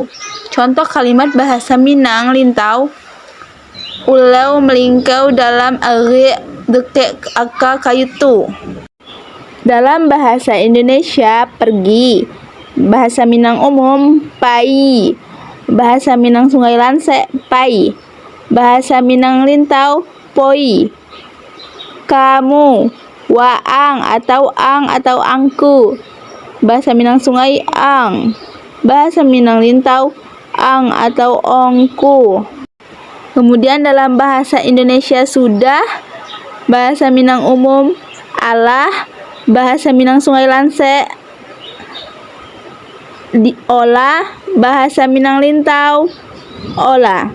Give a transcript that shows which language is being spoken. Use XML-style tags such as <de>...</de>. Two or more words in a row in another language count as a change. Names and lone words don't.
<id>Contoh kalimat bahasa Minang Lintau:</id> <min>ulau melingkau dalam air doke akau kayu tu.</min> <id>Dalam bahasa Indonesia, pergi. Bahasa Minang umum pai. Bahasa Minang Sungai Lanse pai. Bahasa Minang Lintau poi. Kamu, waang atau angku. Bahasa Minang Sungai ang. Bahasa Minang Lintau ang atau ongku. Kemudian dalam bahasa Indonesia sudah. Bahasa Minang umum alah. Bahasa Minang Sungai Lanse diolah. Bahasa Minang Lintau olah.</id>